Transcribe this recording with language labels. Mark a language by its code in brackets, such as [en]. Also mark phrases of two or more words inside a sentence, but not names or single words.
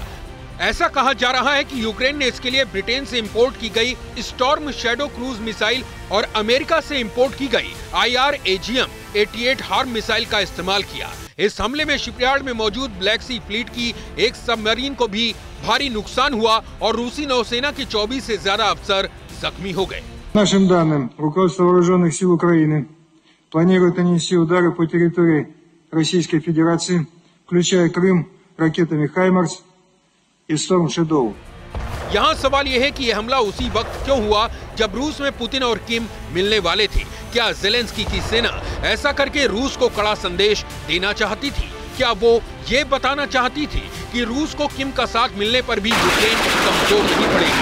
[hi] ऐसा कहा जा रहा है कि यूक्रेन ने इसके लिए ब्रिटेन से इंपोर्ट की गई स्टॉर्म शैडो [en] cruise missile [hi] और अमेरिका से इंपोर्ट की गई IRAGM-88 हार्म मिसाइल का इस्तेमाल किया। इस हमले में शिपयार्ड में मौजूद ब्लैक सी फ्लीट की एक सबमरीन को भी भारी नुकसान हुआ और रूसी नौसेना के 24 से ज्यादा अफसर जख्मी हो गए। [ru] Нашим данным, руководство вооруженных сил Украины планирует нанести удары по территории Российской Федерации, включая Крым, ракетами «Хаймарс» и «Storm Shadow». [hi] यहाँ सवाल यह है कि यह हमला उसी वक्त क्यों हुआ जब रूस में पुतिन और किम मिलने वाले थे। क्या ज़ेलेंस्की की सेना ऐसा करके रूस को कड़ा संदेश देना चाहती थी? क्या वो ये बताना चाहती थी कि रूस को किम का साथ मिलने पर भी यूक्रेन कमजोर नहीं पड़ेगी?